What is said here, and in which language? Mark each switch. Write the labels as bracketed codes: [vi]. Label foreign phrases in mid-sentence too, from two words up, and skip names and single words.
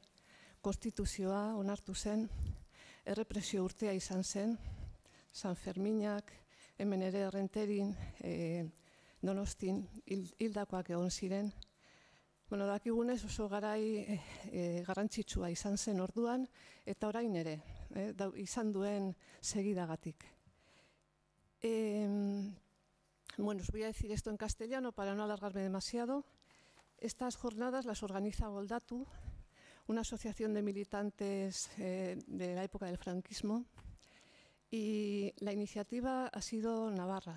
[eu] Konstituzioa onartu zen, errepresio urtea izan zen, San Ferminak, hemen ere Errenterin, Donostin hildakoak egon ziren. Dakigunez oso garai garrantzitsua izan zen orduan, eta orain ere, izan duen segidagatik. [es] Os voy a decir esto en castellano para no alargarme demasiado. Estas jornadas las organiza Goldatu, una asociación de militantes de la época del franquismo, y la iniciativa ha sido navarra.